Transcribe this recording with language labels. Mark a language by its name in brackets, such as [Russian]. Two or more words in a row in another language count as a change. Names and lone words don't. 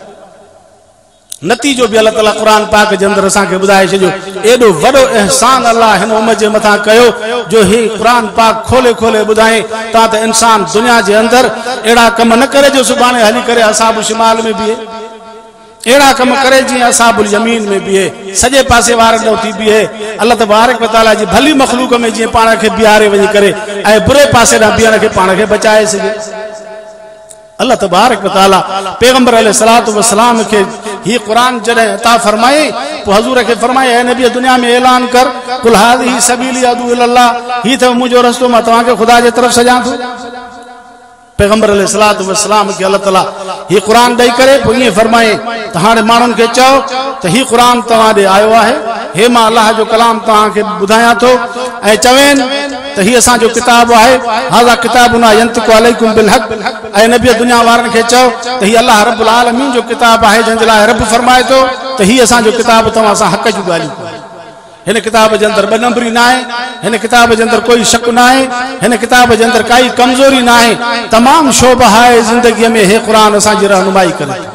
[Sindhi] नतीजो भी अल्लाह ताला कुरान पाक जे अंदर असांखे ॿुधाए छॾियो एॾो वॾो एहसान अल्लाह हिन उम्मत जे मथां कयो जो ही कुरान पाक खोले खोले ॿुधाए ता त इंसान दुनिया जे अंदर अहिड़ा कम न करे जो सुभाणे हली करे [Arabic] أصحاب الشمال [Sindhi] में बीहे अहिड़ा कम करे जीअं [Arabic] أصحاب الزمين [Sindhi] में बीहे सॼे पासे वारनि ॾों थी बीहे अल्लाह [Arabic] تبارك وتعالى [Sindhi] जी भली मखलूक में जीअं पाण खे बीहारे वञी करे ऐं बुरे पासे ॾांहुं बीहण खे पाण खे बचाए सघे अल्लाह [Arabic] تبارك وتعالى [Sindhi] पैगंबर [Arabic] عليه الصلاة والسلام [Sindhi] के ही कुरान जॾहिं अता फरमाए पोइ हज़ूर खे फरमाए ऐं नबी दुनिया में ऐलान कर [Arabic] قل هذه سبيلي أدعو إلى الله [Sindhi] ही त मुंहिंजो रस्तो मां तव्हांखे ख़ुदा जे तरफ़ सॼां थो पैगंबर [Arabic] عليه الصلاة والسلام [Sindhi] के अल्लाह ताला ही कुरान ॾेई करे पोइ ईअं फरमाए त हाणे माण्हुनि खे चओ त ही कुरान तव्हां ॾे आयो आहे हे मां अल्लाह जो कलाम तव्हांखे ॿुधायां थो ऐं चवेनि त ही असांजो किताब आहे [Arabic] هذا كتابنا ينطق عليكم بالحق [Sindhi] ऐं नबी दुनिया वारनि खे चओ त ही अल्लाह [Arabic] رب العالمين [Sindhi] जो किताब आहे जंहिंजे लाइ रब फरमाए थो त ही असांजो किताब तव्हां सां हक़ जूं ॻाल्हियूं हिन किताब जे अंदर ॿ नंबरी न आहे हिन किताब जे अंदर कोई शक न आहे हिन किताब जे अंदर काई कमज़ोरी न आहे तमामु शोभा आहे ज़िंदगीअ में हे क़ुरान असांजी रहनुमाई करे